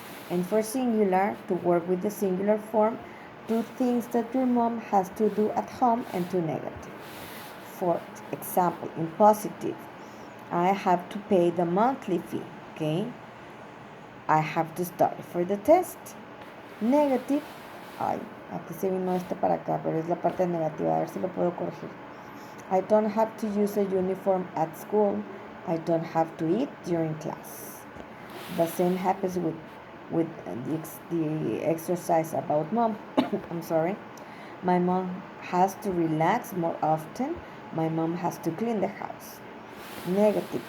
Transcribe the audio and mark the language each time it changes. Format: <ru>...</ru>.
<en>And for singular, to work with the singular form, two things that your mom has to do at home, and two negative. For example, in positive, I have to pay the monthly fee. Okay, I have to study for the test.</en> <es>Negative, ay, aquí se vino para acá, pero es la parte negativa, a ver si lo puedo corregir.</es> <en>I don't have to use a uniform at school. I don't have to eat during class. The same happens with the exercise about mom. I'm sorry. My mom has to relax more often. My mom has to clean the house. Negative.</en>